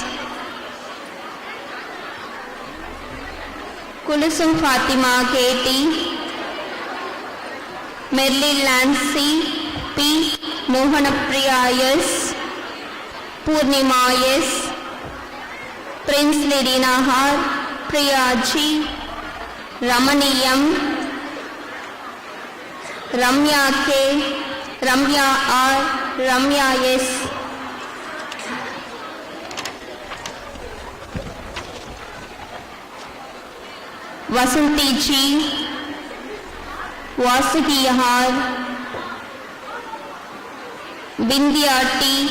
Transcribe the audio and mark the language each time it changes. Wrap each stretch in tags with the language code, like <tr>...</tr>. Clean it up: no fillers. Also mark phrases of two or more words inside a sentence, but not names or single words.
<en>Kulusum Fatima K.T. Merlin Lancy P. Mohanapriya S. Purnima S. Prince Lidina R. Priya G. Ramani M. Ramya K. Ramya R. Ramya S. Vasanti G. Vasuki R. Vindhya T.</en>